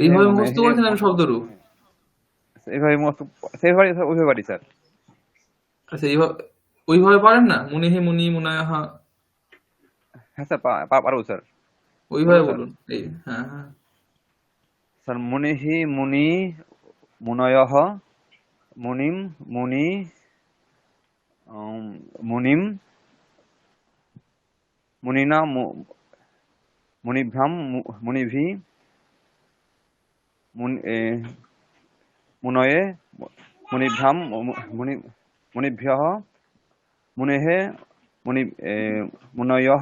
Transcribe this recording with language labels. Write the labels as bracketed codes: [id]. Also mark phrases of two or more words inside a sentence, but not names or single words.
[bn] এইভাবে মুখস্থ [sa] মুনেহে [bn] করেছেন আমি শব্দরূপ? এইভাবে সেইভাবে ওইভাবে পারি স্যার। আচ্ছা, ওইভাবে পারেন না? [sa] মুনিহি মুনি মুনায়াহা, [bn] হ্যাঁ স্যার পারবো স্যার। ওইভাবে স্যার বলুন। এই হ্যাঁ হ্যাঁ, [sa] স্যার মুনিহি মুনি মুনয়ঃ মুনিম মুনি মুনিম মুনিনা মুনিভ্যাম মুনিভি মুনয়ে মুনিভ্যাম মুনিভ্যঃ মুনেহে মুনয়ঃ